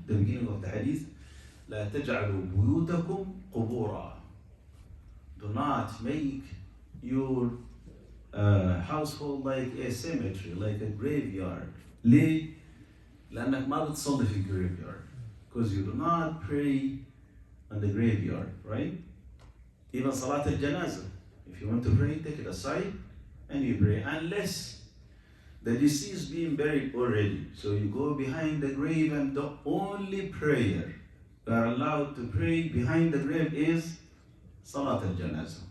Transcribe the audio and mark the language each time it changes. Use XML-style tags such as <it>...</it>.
<en>The beginning of the hadith,</en> <ar>لا تجعلوا بيوتكم قبورا.</ar> <en>Do not make your household like a cemetery, like a graveyard.</en> <ar>ليه؟ لأنك ما بتصلي في graveyard.</ar> <en>Because you do not pray on the graveyard, right? Even Salat al-Janazah. If you want to pray, take it aside and you pray. Unless the deceased being buried already. So you go behind the grave and the only prayer you are allowed to pray behind the grave is Salat al-Janazah.</en>